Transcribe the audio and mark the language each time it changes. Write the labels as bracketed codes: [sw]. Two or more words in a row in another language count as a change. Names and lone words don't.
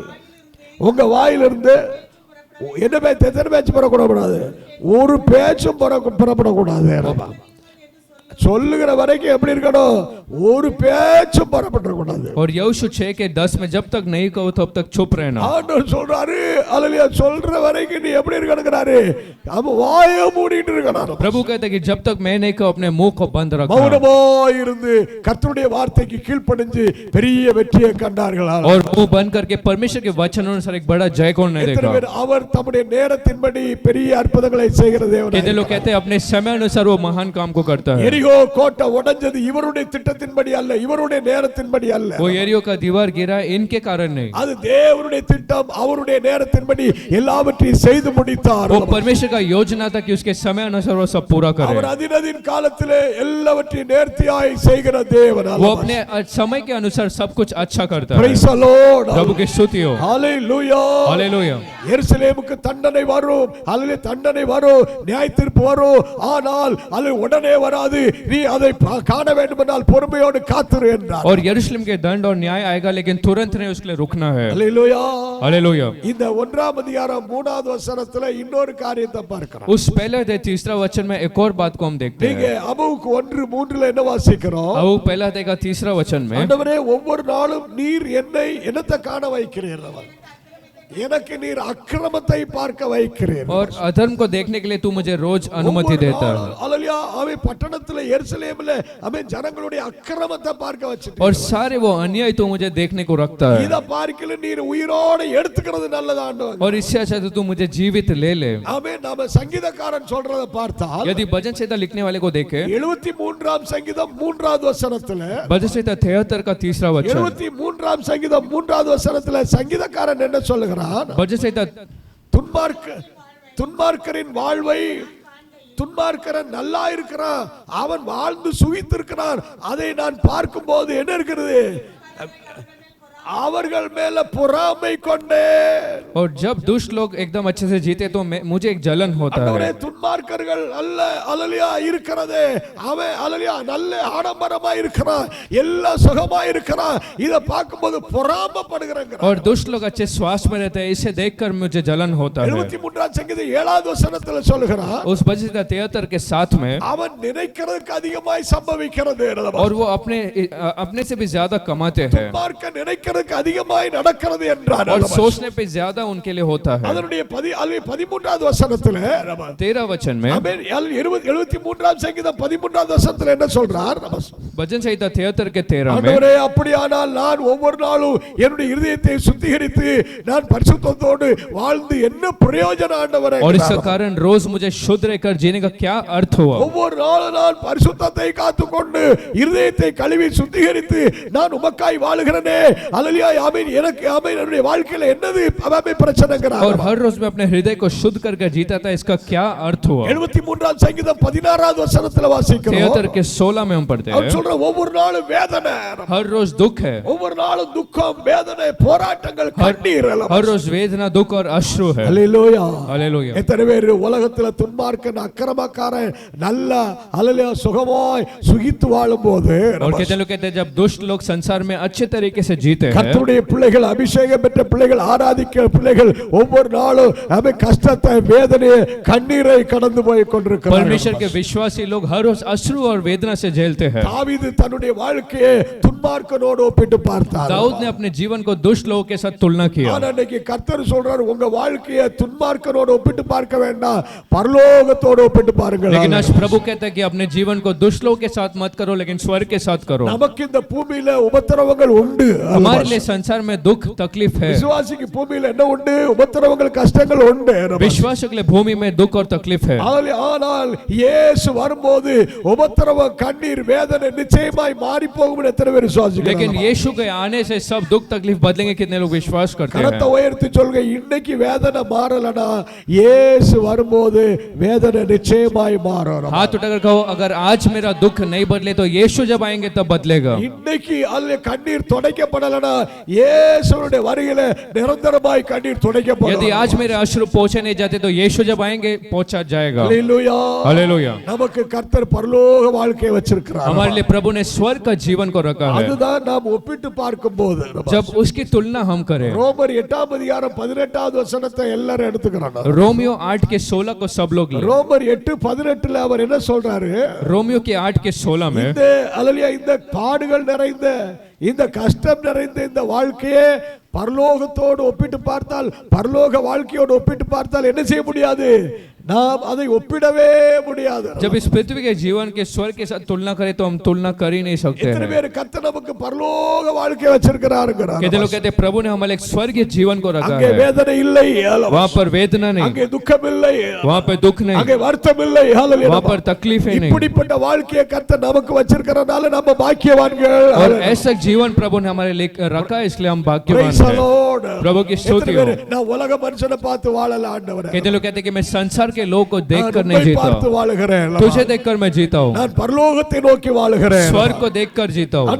[ta] உங்க வாயிலிருந்து என்ன பேச்சு, எத்தனை பேச்சு புறப்படக்கூடாது? ஒரு பேச்சும் புறப்படக்கூடாது. சொல்லுகிற வரைக்கும் எப்படி இருக்கணும்? ஒரு பேச்சும் புறப்பட கூடாது. [hi] और यहोशू 6 के 10 में जब तक नहीं कहो तब तक चुप रहना। [ta] ஆண்டவர் சொல்றாரு அல்லேலூயா சொல்ற வரைக்கும் நீ எப்படி இருக்கணும்ங்கறாரு? அவ வாயை மூடிட்டு இருக்கணும். [hi] प्रभु कहते हैं कि जब तक मैं नहीं कहूं अपने मुंह को बंद रखना। [ta] மௌனமாய் இருந்து கர்த்தருடைய வார்த்தைக்கு கீழ்ப்படிஞ்சு பெரிய வெற்றியை கண்டார்கள். [hi] और मुंह बंद करके परमेश्वर के वचन अनुसार एक बड़ा जय कौन नहीं [ta] எத்தனை [hi] देखा? [ta] பேர் அவர் தம்முடைய நேரத்தின்படி பெரிய அற்புதங்களை செய்கிற தேவன். [hi] कितने लोग कहते हैं अपने समय अनुसार वो महान काम को करता है। [ta] எரிகோ கோட்டை உடைஞ்சது இவருடைய திட்டத்தின்படி அல்ல, இவருடைய நேரத்தின்படி அல்ல. [hi] वो यरीहो का दीवार गिरा इनके कारण नहीं, [ta] அது தேவனுடைய திட்டம். அவருடைய நேரத்தின்படி எல்லாவற்றையும் செய்து முடித்தார். [hi] वो परमेश्वर का योजना था कि उसके समय अनुसार वो सब पूरा [ta] அவர் [hi] करे। [ta] அதினதின் காலத்திலே எல்லாவற்றையும் நேர்த்தியாய் செய்கிற தேவன். [hi] वो अपने समय के अनुसार सब कुछ अच्छा करता है। [en] Praise the Lord. [hi] प्रभु की स्तुति हो। [en] Hallelujah. [hi] हालेलुया। [ta] எருசலேமுக்கு தண்டனை வரும். அல்லேலூயா தண்டனை வரும், நியாய தீர்ப்பு வரும். ஆனால் அது உடனே வராது. நீ அதை காண வேண்டுமென்றால் பொறுமையோடு காத்திரு என்றார். [hi] और यरूशलेम के दंड और न्याय आएगा लेकिन तुरंत नहीं उसके लिए रुकना है। [ta] அல்லேலூயா. [hi] हालेलुया। [ta] இந்த 1ஆம் அதிகாரம் 3வது வசனத்துல இன்னொரு காரியத்தை பார்க்கிறோம். [hi] उस पहले अध्याय 3रा वचन में एक और बात को हम देखते [ta] நீங்க [hi] हैं। [ta] அபூக்கு 1:3ல என்ன வாசிக்கிறோம்? [hi] अब पहला अध्याय का 3रा वचन में [ta] ஆண்டவரே ஒவ்வொரு நாளும் நீர் என்னை என்னத்தை காண வைக்கிறீர்? எனக்கு நீர் அக்கிரமத்தை பார்க்க வைக்கிறீர். [hi] और अधर्म को देखने के लिए तू मुझे रोज अनुमति देता है। [ta] அல்லேலூயா. அவன் பட்டணத்துல எருசலேமிலே அவன் ஜனங்களுடைய அக்கிரமத்தை பார்க்க வச்சிட்டு [hi] और सारे वो अन्याय तो मुझे देखने को रखता है। [ta] இத பார்க்கல நீர் உயிரோட எடுத்துக்கிறது நல்லது ஆண்டவர். [hi] और इससे अच्छा तो तू मुझे जीवित ले ले। [ta] ஆமென். நாம சங்கீதக்காரன் சொல்றத பார்த்தால் [hi] यदि भजन संहिता लिखने वाले को देखे [ta] 73ஆம் சங்கீதம் 3வது வசனத்துல [hi] भजन संहिता 73 का 3रा वचन [ta] 73ஆம் சங்கீதம் 3வது வசனத்துல சங்கீதக்காரன் என்ன சொல்லுகிறான்? [hi] भजन संहिता [ta] துன்மார்க்கரின் வாழ்வை துன்மார்க்கரன் நல்லா இருக்கிறான், அவன் வாழ்ந்து சுகித்திருக்கிறான், அதை நான் பார்க்கும்போது என்ன இருக்கிறது? அவர்கள் மேல பொறாமை கொண்டேன். [hi] और जब दुष्ट लोग एकदम अच्छे से जीते तो मुझे एक जलन होता है. [ta] துன்மார்க்கர்கள் அல்ல அல்லேலூயா இருக்கிறதே, அவன் அல்லேலூயா நல்ல ஆடம்பரமா இருக்கிறான், எல்லா சுகமா இருக்கிறான், இத பார்க்கும்போது பொறாமைப்படுகிறேன். [hi] और दुष्ट लोग अच्छे स्वास्थ्य में रहते हैं, इसे देखकर मुझे जलन होता है. [ta] 73ஆம் சங்கீதம் 7வது வசனத்துல சொல்லுகிறான், [hi] उस भजन 73 के 7 में [ta] அவன் நினைக்கிறதுக்கு அதிகமாய் சம்பவிக்கிறது, [hi] और वो अपने से भी ज्यादा कमाते हैं, [ta] துன்மார்க்க நினைக்கிறதுக்கு அதிகமாய் நடக்கிறது என்றார். [hi] और सोचने पे ज्यादा उनके लिए होता है. [ta] அதனுடைய 13வது வசனத்துல [hi] 13 वचन में [ta] 73ஆம் சங்கீதம் 13வது வசனத்துல என்ன சொல்றார்? [hi] भजन संहिता 73 के 13 में, [ta] ஆண்டவரே அப்படியானால் நான் ஒவ்வொரு நாளும் என்னுடைய இதயத்தை சுத்திகரித்து நான் பரிசுத்தத்தோடு வாழ்ந்து என்ன பிரயோஜனம் ஆண்டவரே? [hi] और इस कारण रोज मुझे शुद्ध रहकर जीने का क्या अर्थ हुआ? [ta] ஒவ்வொரு நாளும் நான் பரிசுத்தத்தை காத்துக்கொண்டு இதயத்தை கழுவி சுத்திகரித்து நான் உமக்காய் வாழுகிறேனே, அல்லேலூயா, ஆமென். எனக்கு ஆமென், என்னுடைய வாழ்க்கையில என்னது ஆமென் பிரச்சனைங்கறார். [hi] और हर रोज मैं अपने हृदय को शुद्ध करके जीता था, इसका क्या अर्थ हुआ? [ta] 73ஆம் சங்கீதம் 16வது வசனத்துல வாசிக்கிறோம். [hi] 73 के 16 में हम पढ़ते [ta] அவர் [hi] हैं, [ta] சொல்ற ஒவ்வொரு நாளும் வேதனை, [hi] हर रोज दुख है, [ta] ஒவ்வொரு நாளும் துக்கம், வேதனை, போராட்டங்கள், கண்ணீர் எல்லாம். [hi] हर रोज वेदना, दुख और अश्रु है. [ta] அல்லேலூயா, [hi] हालेलुया. [ta] எத்தனை பேர் உலகத்துல துன்மார்க்கன் அக்கிரமக்காரன் நல்ல அல்லேலூயா சுகமாய் சுகித்து வாழும்போது, [hi] और कितने लोग कहते हैं जब दुष्ट लोग संसार में अच्छे तरीके से जीते हैं, [ta] கர்த்தருடைய பிள்ளைகள், அபிஷேகம் பெற்ற பிள்ளைகள், ஆராதிக்கிற பிள்ளைகள் ஒவ்வொரு நாளும் அவன் கஷ்டத்தை, வேதனையை, கண்ணீரை கடந்து போய் கொண்டிருக்கிறார்கள். [hi] परमेश्वर के विश्वासी लोग हर रोज अश्रु और वेदना से झेलते हैं. [ta] தாவீது தன்னுடைய வாழ்க்கையை துன்மார்க்கனோடு ஒப்பிட்டு பார்த்தார். [hi] दाऊद ने अपने जीवन को दुष्ट लोगों के साथ तुलना किया. [ta] ஆனா இன்னைக்கு கர்த்தர் சொல்றார், உங்க வாழ்க்கையை துன்மார்க்கனோடு ஒப்பிட்டு பார்க்க வேண்டாம், பரலோகத்தோடு ஒப்பிட்டு பாருங்கள். [hi] लेकिन आज प्रभु कहता है कि अपने जीवन को दुष्ट लोगों के साथ मत करो, लेकिन स्वर्ग के साथ करो. [ta] நமக்கு இந்த பூமியில உபத்திரவங்கள் உண்டு. [hi] हमारे लिए संसार में दुख तकलीफ है. [ta] விசுவாசிக்கு பூமியில என்ன உண்டு? உபத்திரவங்கள், கஷ்டங்கள் உண்டு. [hi] विश्वासियों के लिए भूमि में दुख और तकलीफ है. [ta] ஆனால் இயேசு வரும்போது உபத்திரவம், கண்ணீர், வேதனை நிச்சயமாய் மாறி போகும். எத்தனை பேர் விசுவாசிக்கிறீங்க? [hi] लेकिन यीशु के आने से सब दुख तकलीफ बदलेंगे. कितने लोग विश्वास करते [ta] கரத்தை [hi] हैं? [ta] உயர்த்தி சொல்லுங்க, இன்னைக்கு வேதனை மாறலனா இயேசு வரும்போது வேதனை நிச்சயமாய் மாறும். [hi] हाथ उठाकर कहो, अगर आज मेरा दुख नहीं बदले तो यीशु जब आएंगे तब बदलेगा. [ta] இன்னைக்கு அல்ல கண்ணீர் துடைக்கப்படலனா இயேசுவுடைய வருகையில நிரந்தரமாய் கண்ணீர் துடைக்கப்படும். [hi] यदि आज मेरे अश्रु पोंछे नहीं जाते तो यीशु जब आएंगे पोंछा जाएगा. [ta] அல்லேலூயா, [hi] हालेलुया. [ta] நமக்கு கர்த்தர் பரலோக வாழ்க்கையை வச்சிருக்கிறார். [hi] हमारे लिए प्रभु ने स्वर्ग का जीवन को रखा है. [ta] அதுதான் நாம் ஒப்பிட்டு பார்க்கும்போது [hi] जब उसकी तुलना हम करें, [ta] ரோமர் 8ஆம் அதிகாரம் 18வது வசனத்தை எல்லாரும் எடுத்துக்கறாங்க. [hi] रोमियो 8 के 16 को सब लोग लें. [ta] ரோமர் 8:18ல அவர் என்ன சொல்றாரு? [hi] रोमियो के 8 के 16 में, [ta] இந்த அல்லேலூயா, இந்த பாடுகள் நிறைந்த, இந்த கஷ்டம் நிறைந்த இந்த வாழ்க்கையை பரலோகத்தோடு ஒப்பிட்டு பார்த்தால், பரலோக வாழ்க்கையோடு ஒப்பிட்டு பார்த்தால் என்ன செய்ய முடியாது? நாம் அதை ஒப்பிடவே முடியாது. [hi] जब इस पृथ्वी के जीवन के स्वर्ग के साथ तुलना करें तो हम तुलना कर ही नहीं सकते [ta] எத்தனை [hi] हैं. [ta] பேர் கர்த்தர் நமக்கு பரலோக வாழ்க்கை வச்சிருக்கிறாருங்கறார். [hi] कितने लोग कहते हैं प्रभु ने हमारे लिए एक स्वर्गीय जीवन को रखा [ta] அங்கே [hi] है. [ta] வேதனை இல்லை, [hi] वहाँ पर वेदना नहीं, [ta] அங்கே துக்கம் இல்லை, [hi] वहाँ पर दुख नहीं, [ta] அங்கே வருத்தம் இல்லை. ஹalleluya. [hi] वहाँ पर तकलीफें नहीं. [ta] இப்படிப்பட்ட வாழ்க்கையை கர்த்தர் நமக்கு வச்சிருக்கிறனால நம்ம பாக்கியவான்கள். [hi] और ऐसा जीवन प्रभु ने हमारे लिए रखा है, इसलिए हम भाग्यवान [en] Praise the [hi] हैं. [en] Lord. [hi] प्रभु की स्तुति हो. [ta] நான் உலக மனுஷனை பார்த்து வாழல ஆண்டவரே, [hi] कितने लोग कहते हैं कि मैं संसार के लोगों को देखकर [ta] நான் [hi] नहीं [ta] உம்மை பார்த்து [hi] जीता, [ta] வாழுகிறேன். [hi] तुझे देखकर मैं जीता हूँ, [ta] நான் பரலோகத்தை நோக்கி வாழுகிறேன். [hi] स्वर्ग को देखकर जीता हूँ.